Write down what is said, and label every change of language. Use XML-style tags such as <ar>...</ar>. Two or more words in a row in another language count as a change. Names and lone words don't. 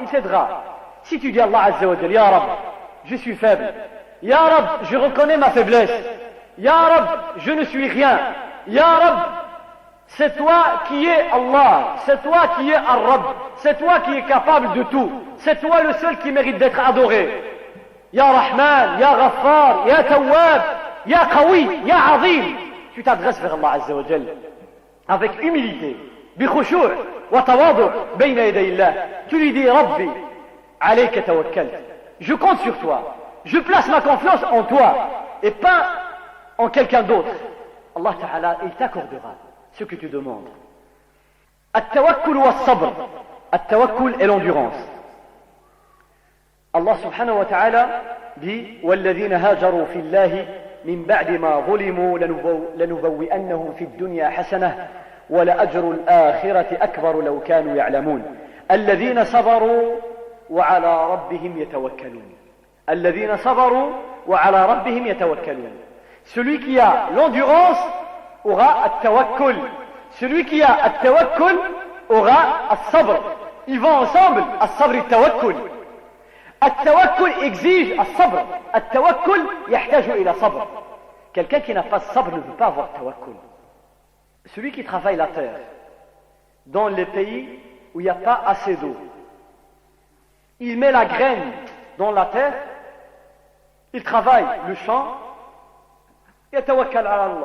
<fr>Si tu dis à Allah</fr> <ar>عز وجل, يا رب,</ar> <fr>je suis faible.</fr> <ar>يا رب,</ar> <fr>je reconnais ma faiblesse.</fr> <ar>يا رب,</ar> <fr>je ne suis rien.</fr> <ar>يا رب,</ar> <fr>c'est toi qui es Allah. C'est toi qui es Ar-Rab. C'est toi qui es capable de tout. C'est toi le seul qui mérite d'être adoré.</fr> <ar>يا رحمن يا غفار يا تواب يا قوي يا عظيم.</ar> <fr>Tu t'adresses vers Allah</fr> <ar>عز وجل</ar> <fr>avec humilité,</fr> <ar>بخشوع وتواضع بين يدي الله.</ar> <fr>Tu lui dis</fr> <ar>ربي عليك توكل.</ar> <fr>Je compte sur toi. Je place ma confiance en toi et pas en quelqu'un d'autre.</fr> <ar>الله تعالى,</ar> <fr>il t'accordera ce que tu demandes.</fr> <ar>التوكل والصبر. At-tawakkul</ar> <fr>et l'endurance.</fr> <ar>الله سبحانه وتعالى dit وَالَّذِينَ هَاجَرُوا فِي اللَّهِ مِنْ بَعْدِ مَا ظُلِمُوا لَنُبَوِّئَنَّهُمْ فِي الدُّنْيَا حَسَنَةً وَلَأَجْرُ الْآخِرَةِ أَكْبَرُ لَوْ كَانُوا يَعْلَمُونَ الَّذِينَ صَبَرُوا وَعَلَى رَبِّهِمْ يَتَوَكَّلُونَ الَّذِينَ صَبَرُوا وَعَلَى رَبِّهِمْ يَتَوَكَّلُونَ.</ar> <fr>Celui qui a l'endurance aura at-tawakkul. Celui qui a at-tawakkul aura as-sabr. Ils vont ensemble, as-sabr et at-tawakkul. At-tawakkul exige as-sabr.</fr> <ar>التوكل يحتاج إلى صبر.</ar> <fr>Quelqu'un qui n'a pas de sabr ne peut pas avoir tawakkul. Celui qui travaille la terre dans les pays où il n'y a pas assez d'eau, il met la graine dans la terre, il travaille le champ,</fr> <ar>يتوكل على الله.</ar>